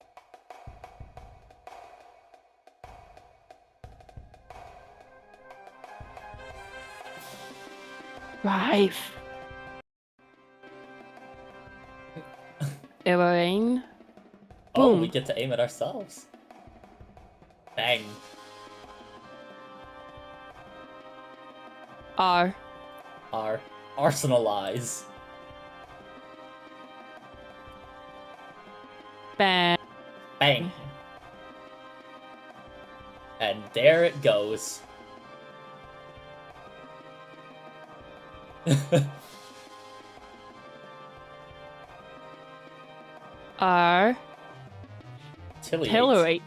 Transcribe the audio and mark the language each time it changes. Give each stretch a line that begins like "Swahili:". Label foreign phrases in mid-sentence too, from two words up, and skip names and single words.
English: Rife. Earring. Oh, Boom. we get to aim it ourselves. Bang. R. Arsenalize. Bang. Bang. And there it goes. R. Tillorate.